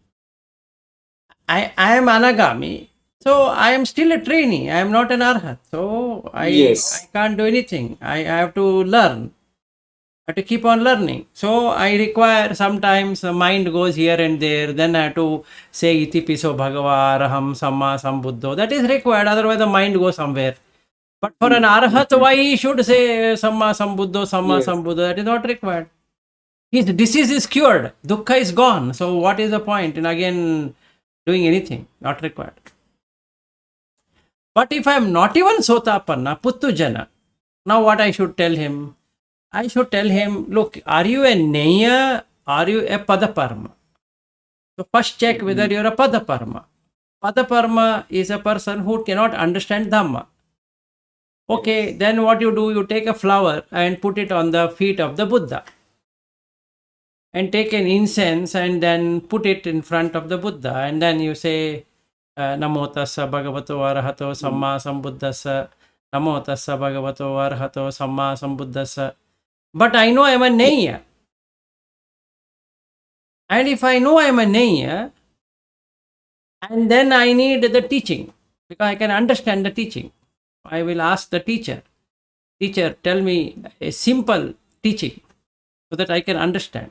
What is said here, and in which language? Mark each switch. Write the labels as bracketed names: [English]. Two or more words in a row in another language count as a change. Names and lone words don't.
[English] I am Anagami. So I am still a trainee. I am not an Arhat. So I Yes. can't do anything. I have to learn. I have to keep on learning. So I require sometimes the mind goes here and there. Then I have to say [Pali] iti piso bhagava araham samma sambuddho. [English] That is required. Otherwise the mind goes somewhere. But for an Arhat, why he should say [Pali] samma sambuddho, samma [English] Yes. sambuddho? That is not required. His disease is cured. Dukkha is gone. So what is the point in again doing anything? Not required. But if I am not even Sotapanna, Puttujana, now what I should tell him? I should tell him, look, are you a Neya? Are you a Padaparma? So first check whether you are a Padaparma. Padaparma is a person who cannot understand Dhamma. Okay, then what you do, you take a flower and put it on the feet of the Buddha. And take an incense and then put it in front of the Buddha. And then you say, [Pali] Namo tassa bhagavato arahato samma sambuddhassa. Namo tassa bhagavato arahato samma sambuddhassa. [English] But I know I am a Neya. And if I know I am a Neya, and then I need the teaching, because I can understand the teaching. I will ask the teacher, tell me a simple teaching so that I can understand.